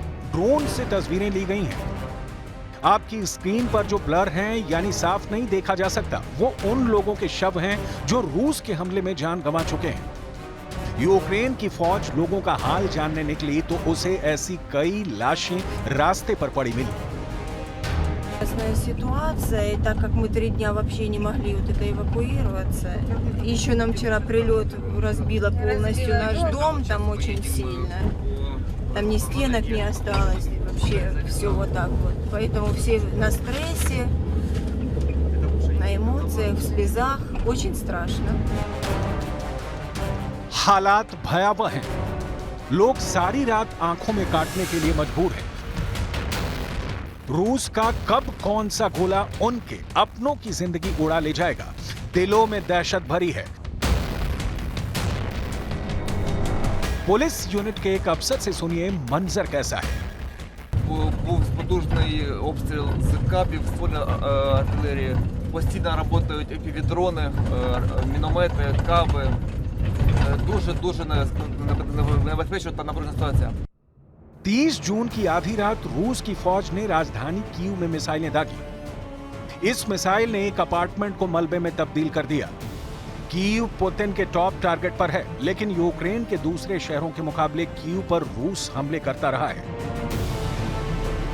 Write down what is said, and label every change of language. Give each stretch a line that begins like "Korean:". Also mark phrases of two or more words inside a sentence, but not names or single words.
Hindi: ड्रोन से तस्वीरें ली गई हैं। आपकी स्क्रीन पर जो ब्लर हैं, यानी साफ नहीं देखा जा सकता, वो उन लोगों के शव हैं जो रूस के हमले में जान गंवा चुके हैं। यूक्रेन की फौज लोगों का हाल जानने निकली तो उसे ऐसी कई लाशें रास्ते पर पड़ी मिली।
Russian: Ситуация, и так как мы 3 дня вообще не могли вот это эвакуироваться, еще нам вчера прилет разбило полностью наш дом, там очень сильно, там ни стенок не осталось, вообще все вот так вот, поэтому все на стрессе, на эмоциях, в слезах, очень страшно.
Hindi: हालात भयावह हैं। लोग सारी रात आंखों में काटने के लिए मजबूर हैं। रूस का कब कौन सा गोला उनके अपनों की जिंदगी उड़ा ले जाएगा, दिलों में दहशत भरी है। पुलिस यूनिट के एक अफसर से सुनिए मंजर कैसा है।
Ukrainian: Був потужний обстріл з кабів в полі артилерії. Постійно працюють епівідрони, міномети, каби. Дуже небезпечна та напружена ситуація.
Hindi: 30 जून की आधी रात रूस की फौज ने राजधानी कीव में मिसाइलें दागी। इस मिसाइल ने एक अपार्टमेंट को मलबे में तब्दील कर दिया। कीव पुतिन के
English: top target
Hindi: पर है, लेकिन यूक्रेन के दूसरे शहरों के मुकाबले कीव पर रूस हमले करता रहा है।